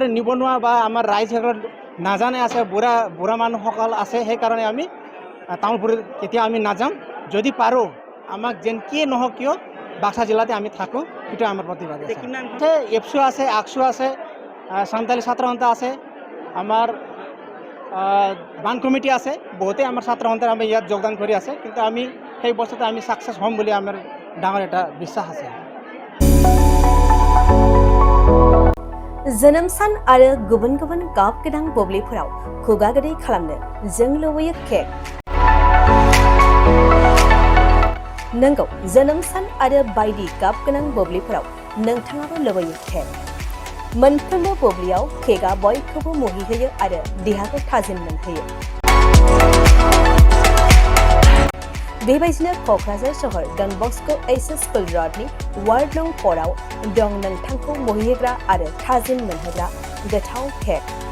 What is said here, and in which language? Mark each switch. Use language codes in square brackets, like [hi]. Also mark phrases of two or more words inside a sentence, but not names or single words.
[as] নিবনুৱা বা আমাৰ ৰাইজসকল নাজানে আছে বুঢ়া মানুহসকল আছে সেইকাৰণে আমি তামোলপুৰ কেতিয়া আমি নাযাম যদি পাৰোঁ আমাক যেনকিয়ে নহওক কিয় বাক্সা জিলাতে আমি থাকোঁ সেইটো আমাৰ প্ৰতিবাদ আছে এপছু আছে আকছু আছে সান্তালী ছাত্ৰ সন্থা আছে আমাৰ বান কমিটি আছে বহুতেই আমাৰ ছাত্ৰ সন্থাই আমি ইয়াত যোগদান কৰি আছে কিন্তু আমি সেই বস্তুতে আমি ছাকচেছ হ'ম বুলি আমাৰ ডাঙৰ এটা বিশ্বাস আছে [brx] जोनोम सान आरो गुबुन गुबुन गाब गोनां बुब्लिफोराव खुगा गोदै खालामनो जों लुबैयो केक नंगौ जोनोम सान आरो बायदि गाब गोनां बुब्लिफोराव नोंथाङाबो लुबैयो केक मोनफ्रोमबो बुब्लियाव केकआ बयखौबो मुहिहोयो आरो देहाखौ थाजिम मोनहोयो बेबायदिनो क'क्राझार सहर डन बस्क' एचएस स्कुल र'डनि वार्ड नं 4 आव दं नोंथांखौ मुहिहोग्रा आरो थाजिम मोनहोग्रा गोथाव केक